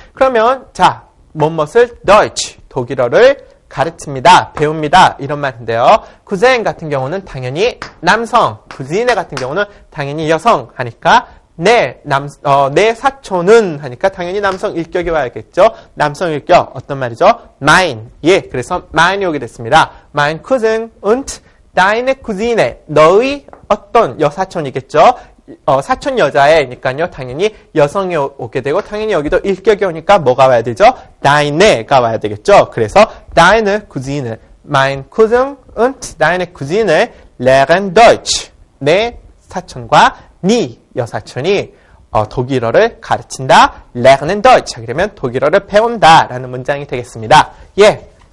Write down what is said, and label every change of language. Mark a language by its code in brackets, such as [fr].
[ko] 그러면 자, 무엇을 Deutsch 독일어를 가르칩니다, 배웁니다 이런 말인데요. 구젠 같은 경우는 당연히 남성, 구지네 같은 경우는 당연히 여성 하니까 내 사촌은 하니까 당연히 남성 일격이 와야겠죠. 남성 일격 어떤 말이죠? Mein. 예, 그래서 mein이 오게 됐습니다. [de] Mein Cousin und deine Cousine. [ko] 너의 어떤 여사촌이겠죠. 사촌 여자애니까요. 당연히 여성이 오게 되고 당연히 여기도 일격이 오니까 뭐가 와야 되죠? deine가 와야 되겠죠. 그래서 [de] deine Cousine. Mein Cousin und deine Cousine lernen Deutsch. [ko] 내 사촌과 네 여사촌이 독일어를 가르친다. [de] lernen Deutsch. [ko] 그러면 독일어를 배운다 라는 문장이 되겠습니다. 예.